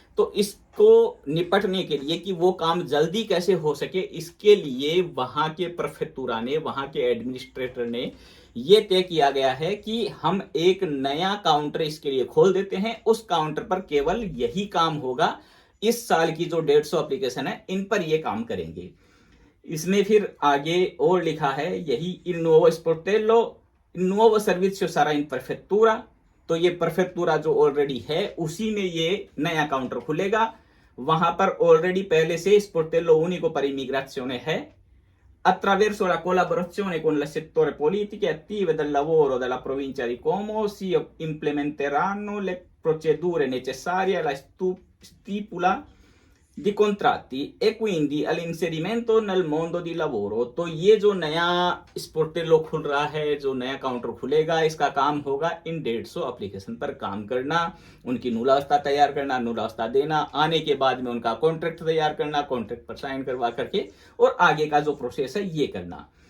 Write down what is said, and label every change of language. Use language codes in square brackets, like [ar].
[hi] तो इसको निपटने के लिए कि वो काम जल्दी कैसे हो सके, इसके लिए वहां के प्रेफेक्टूरा ने, वहां के एडमिनिस्ट्रेटर ने ये तय किया गया है कि हम एक नया काउंटर इसके लिए खोल देते हैं। उस काउंटर पर केवल यही काम होगा। इस साल की जो 150 एप्लीकेशन है इन पर ये काम करेंगे। इसमें फिर आगे और लिखा है यही, [it] il nuovo sportello, il nuovo servizio sarà in prefettura। [hi] तो ये प्रेफेक्टूरा जो ऑलरेडी है उसी में ये नया काउंटर खुलेगा। वहां पर ऑलरेडी पहले से स्पोर्टेलो [it] unico per immigrazione [hi] है। [it] Attraverso la collaborazione con le settore politiche attive del lavoro della provincia di Como si implementeranno le procedure necessarie alla stipula di contratti e quindi all'inserimento nel mondo di lavoro। [hi] तो ये जो नया स्पोर्टेलो खुल रहा है, जो नया काउंटर खुलेगा, इसका काम होगा इन 150 एप्लीकेशन पर काम करना, उनकी नुलास्ता तैयार करना, नुलास्ता देना, आने के बाद में उनका कॉन्ट्रैक्ट तैयार करना, कॉन्ट्रैक्ट पर साइन करवा करके और आगे का जो प्रोसेस है ये करना।